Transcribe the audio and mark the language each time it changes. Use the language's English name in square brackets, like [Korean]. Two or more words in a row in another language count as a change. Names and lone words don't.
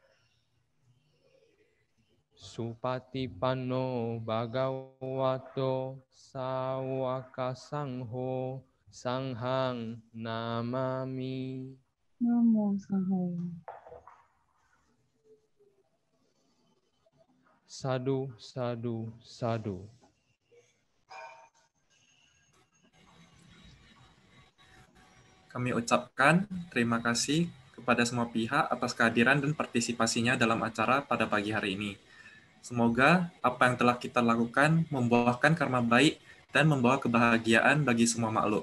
[Pali] Supatipanno bhagavato sawaka sangho sanghang namami. Namo Sanghaya. Sadu, sadu, sadu. [Indonesian] Kami ucapkan terima kasih kepada semua pihak atas kehadiran dan partisipasinya dalam acara pada pagi hari ini. Semoga apa yang telah kita lakukan membuahkan karma baik dan membawa kebahagiaan bagi semua makhluk.